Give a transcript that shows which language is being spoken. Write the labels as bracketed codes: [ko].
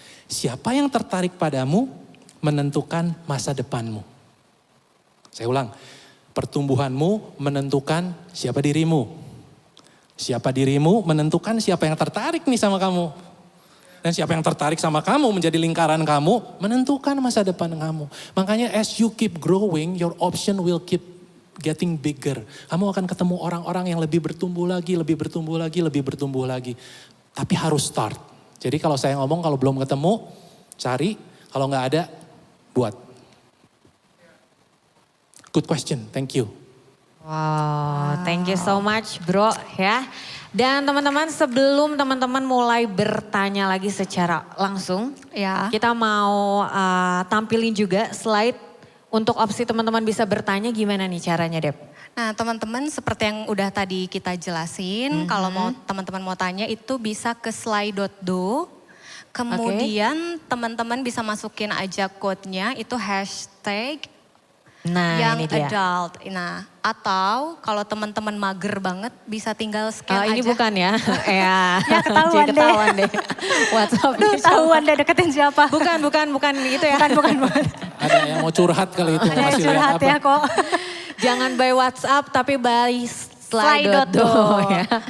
[id] Siapa yang tertarik padamu menentukan masa depanmu. Saya ulang, pertumbuhanmu menentukan siapa dirimu. Siapa dirimu menentukan siapa yang tertarik nih sama kamu. Dan siapa yang tertarik sama kamu menjadi lingkaran kamu menentukan masa depan kamu. [en] Makanya as you keep growing, your option will keep getting bigger. [id] Kamu akan ketemu orang-orang yang lebih bertumbuh lagi. Tapi harus start. Jadi kalau saya ngomong kalau belum ketemu, cari. Kalau nggak ada, buat. [en] Good question, thank you. [id] Wow, [en] thank you so much bro [id] ya. Dan teman-teman sebelum teman-teman mulai bertanya lagi secara langsung. Ya. Kita mau tampilin juga slide. Untuk opsi teman-teman bisa bertanya gimana nih caranya Dep? Nah teman-teman seperti yang udah tadi kita jelasin, kalau mau teman-teman mau tanya itu bisa ke slide.do. Kemudian teman-teman bisa masukin aja code-nya itu hashtag Nah yang ini dia. adult. Nah atau kalau teman-teman mager banget bisa tinggal scan aja. Ini bukan ya? Ya, ketahuan jadi ketahuan deh. WhatsApp Aduh, tahuan deh deketin siapa. Bukan itu ya. Bukan. Ada yang mau curhat kali itu. Ada yang masih lihat curhat apa. ya kok. Jangan by WhatsApp tapi by slide.do ya.